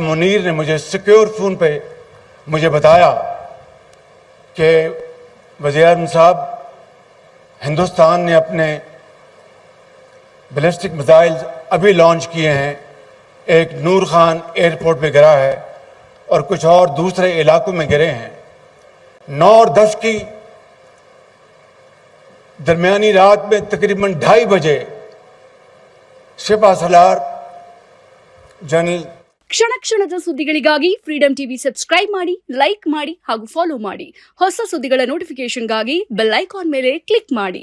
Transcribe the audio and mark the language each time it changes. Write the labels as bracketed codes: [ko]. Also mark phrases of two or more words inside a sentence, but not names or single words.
[ur] منیر نے مجھے [en] secure phone [ur] پہ مجھے بتایا کہ وزیرِ اعظم صاحب، ہندوستان نے اپنے [en] ballistic missile [ur] ابھی لانچ کیے ہیں، ایک نور خان ایئرپورٹ پہ گرا ہے اور کچھ اور دوسرے علاقوں میں گرے ہیں. 9 اور 10 کی درمیانی رات میں تقریباً 2:30 بجے سپہ سالار جنرل [kn] ಕ್ಷಣ ಕ್ಷಣದ ಸುದ್ದಿಗಳಿಗಾಗಿ ಫ್ರೀಡಂ ಟಿವಿ ಸಬ್ಸ್ಕ್ರೈಬ್ ಮಾಡಿ, ಲೈಕ್ ಮಾಡಿ ಹಾಗೂ ಫಾಲೋ ಮಾಡಿ. ಹೊಸ ಸುದ್ದಿಗಳ ನೋಟಿಫಿಕೇಶನ್ಗಾಗಿ [en] bell icon [kn] ಮೇಲೆ ಕ್ಲಿಕ್ ಮಾಡಿ.